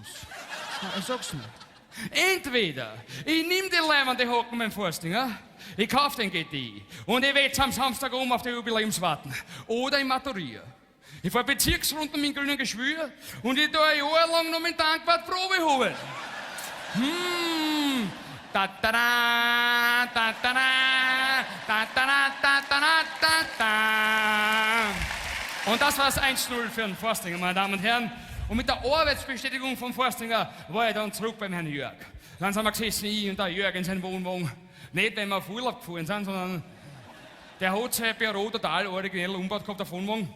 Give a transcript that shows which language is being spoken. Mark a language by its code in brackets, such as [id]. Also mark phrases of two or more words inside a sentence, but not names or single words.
[de] Nein, ich sag's nicht. Entweder ich nehm die leibende Hocken beim Forstinger, ich kauf den GTI und ich wetz am Samstag auf die Jubiläumswarten. Oder ich maturiere. Ich fahr Bezirksrunden mit dem grünen Geschwür und ich tu ein Jahr lang noch mit Tankwart Probe holen. Ta ta da, ta ta da, ta ta da, ta ta da, ta ta. Und das war's 1-0 für den Forstinger, meine Damen und Herren. Und mit der Arbeitsbestätigung vom Forstinger war ich dann zurück beim Herrn Jörg. Dann sind wir gesessen, ich und der Jörg in seinem Wohnwagen. Nicht, wenn wir auf Urlaub gefahren sind, sondern der hat sein Büro total originell umgebaut gehabt, der Wohnwagen.